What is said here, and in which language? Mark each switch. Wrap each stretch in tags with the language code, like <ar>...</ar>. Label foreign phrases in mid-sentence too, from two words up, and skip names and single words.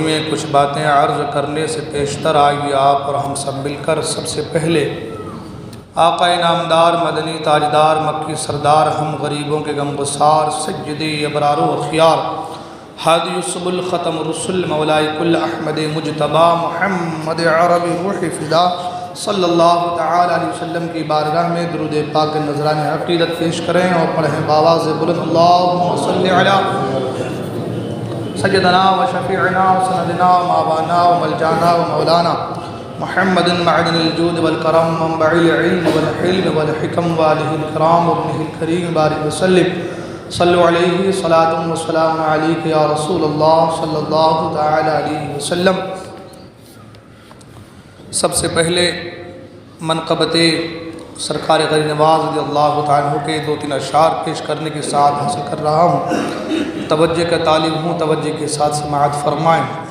<ur>میں کچھ باتیں عرض کرنے سے پیشتر آئیے آپ اور ہم سب مل کر سب سے پہلے آقا انعامدار مدنی تاجدار مکی سردار، ہم غریبوں کے غم گسار،</ur> <ar>سیدی ابرار و اخیار، ہادی السبل ختم رسل،</ar> <ur>مولا کل احمد مجتبی محمد عربی روح فدا</ur> <ar>صلی اللہ تعالی علیہ وسلم</ar> <ur>کی بارگاہ میں درود پاک نذران عقیدت پیش کریں اور پڑھیں بآواز بلند،</ur> <ar>اللہم صلی علی سیدنا و شفیعنا و سندنا و مابانا و ملجانا و مولانا محمد معدن الجود والکرم، منبع العلم والحلم والحکم، والہ الکرام وابنہ الکریم، بارک وسلم، صلو علیہ صلاۃ و سلام علیک یا رسول اللہ صلی اللہ تعالی علیہ وسلم۔</ar> <ur>سب سے پہلے منقبت سرکار غیر نواز</ur> <ar>رضی اللہ تعالیٰ عنہ</ar> <ur>کے دو تین اشعار پیش کرنے کے ساتھ حاصل کر رہا ہوں، توجہ کا طالب ہوں، توجہ کے ساتھ سماعت فرمائیں۔</ur>